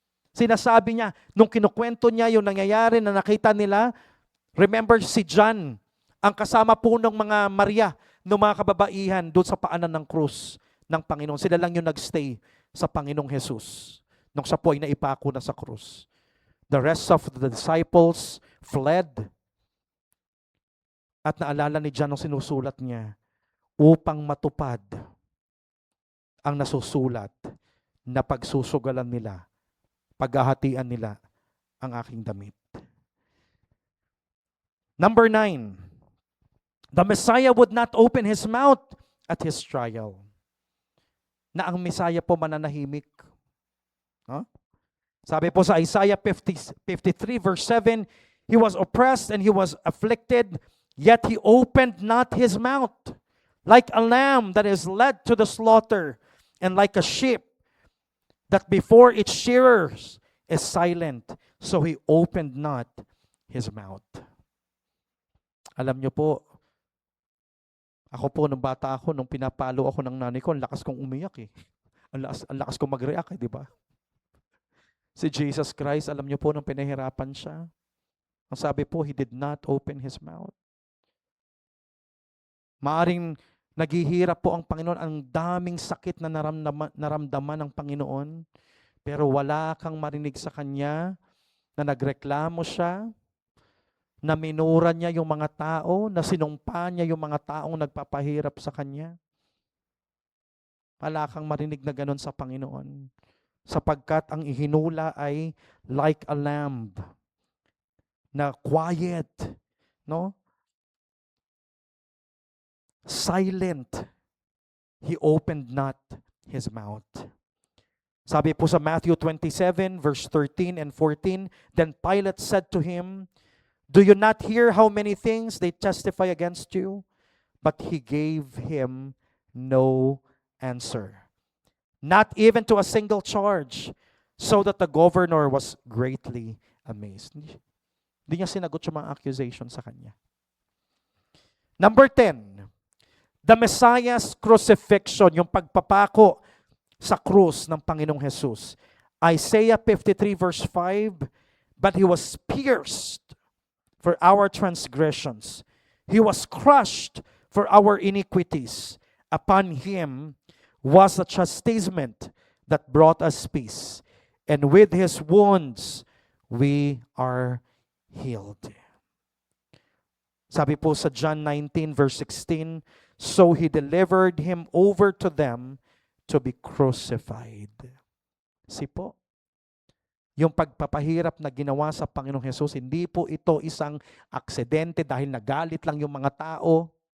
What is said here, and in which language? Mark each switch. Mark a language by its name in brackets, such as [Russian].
[Filipino] Sinasabi niya, nung kinukwento niya yung nangyayari na nakita nila, remember si John, ang kasama po ng mga Maria, ng mga kababaihan doon sa paanan ng krus ng Panginoon. Sila lang yung nagstay sa Panginoong Jesus nung siya po ay naipako na sa krus. [English] The rest of the disciples fled. [Filipino] At naalala ni John nung sinusulat niya, upang matupad ang nasusulat na pagsusugalan nila, paghahatian nila ang aking damit. [English] Number 9, the Messiah would not open his mouth at his trial. [Filipino] Na ang Messiah po mananahimik. Huh? Sabi po sa [English] Isaiah 53 verse 7, he was oppressed and he was afflicted, yet he opened not his mouth. Like a lamb that is led to the slaughter, and like a sheep that before its shearers is silent, so he opened not his mouth. [Filipino] Alam niyo po, ako po nung bata ako, nung pinapalo ako ng nanay ko, ang lakas kong umiyak eh. Ang lakas kong mag-react eh, di ba? Si Jesus Christ, alam niyo po nung pinahirapan siya, ang sabi po, [English] he did not open his mouth. [Filipino] Maaring naghihirap po ang Panginoon, ang daming sakit na naramdaman ng Panginoon, pero wala kang marinig sa Kanya na nagreklamo siya, na minura niya yung mga tao, na sinumpa niya yung mga taong nagpapahirap sa Kanya. Wala kang marinig na ganun sa Panginoon, sapagkat ang ihinula ay [English] like a lamb, [Filipino] na quiet, no? [English] Silent. He opened not his mouth. [Filipino] Sabi po sa [English] Matthew 27 verse 13 and 14, then Pilate said to him, do you not hear how many things they testify against you? But he gave him no answer, not even to a single charge, so that the governor was greatly amazed. [Filipino] Hindi niya sinagot yung mga accusation sa kanya. Number 10, [English] The Messiah's crucifixion, [Filipino] yung pagpapako sa krus ng Panginoong Jesus. [English] Isaiah 53 verse 5, but he was pierced for our transgressions. He was crushed for our iniquities. Upon him was the chastisement that brought us peace. And with his wounds, we are healed. [Filipino] Sabi po sa [English] John 19 verse 16, so he delivered him over to them to be crucified. [Filipino] Si po, yung pagpapahirap na ginawa sa Panginoong Hesus, hindi po ito isang aksidente dahil nagalit lang yung mga tao.